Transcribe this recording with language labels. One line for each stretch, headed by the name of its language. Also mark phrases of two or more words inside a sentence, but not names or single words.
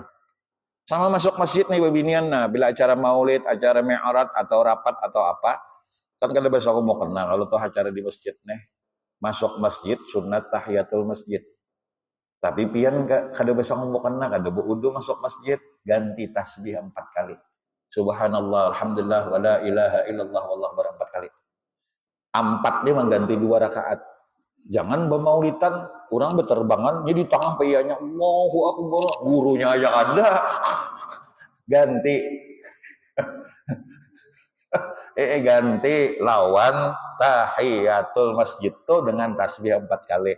Banjar: Sama masuk masjid nih babinian. Nah bila acara maulid, acara mi'raj atau rapat atau apa, kan kada besok aku mau kenal. Kalau tuh acara di masjid nih, masuk masjid sunat tahiyatul masjid. Tapi pian kada besok mau kena kada wudu masuk masjid ganti tasbih 4 kali.
Arabic: سبحان الله الحمد لله ولا إله إلا الله والله أكبر 4 kali.
Banjar: 4 dia mengganti 2 rakaat. Jangan bermaulitan orang berterbangan jadi tengah payahnya
Arabic: الله أكبر
Banjar: gurunya aja ada. Ganti ganti lawan tahiyatul masjid tuh dengan tasbih 4 kali.